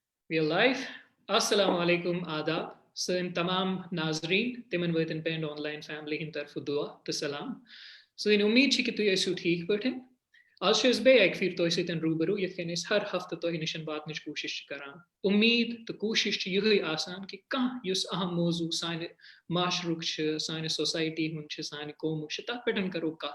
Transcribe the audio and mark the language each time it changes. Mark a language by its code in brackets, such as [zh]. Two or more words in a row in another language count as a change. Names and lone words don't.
[en] Real life. [ar] السلام علیکم [ks] آداب۔ سٲنۍ تمام ناظرین, تمن وٲتن پینڈ [en] online family [ks] ہٕنٛدِ طرفہٕ دعا تہٕ سلام. سٲنۍ اُمید چھِ کہِ تُہۍ ٲسِو ٹھیٖک پٲٹھۍ. آز چھِ أسۍ بیٚیہِ اَکہِ پھِرِ تۄہہِ سۭتۍ روٗبروٗ یِتھ کٔنۍ أسۍ ہر ہفتہٕ تۄہہِ نِش واتنٕچ کوٗشِش چھِ کران. اُمید تہٕ کوٗشِش چھِ یِہٕے آسان کہِ کانٛہہ یُس اہم موضوٗع سانہِ معاشرُک چھُ سانہِ سوسایٹی ہُنٛد چھُ سانہِ قومُک چھُ تتھ پٮ۪ٹھ کرو کتھ.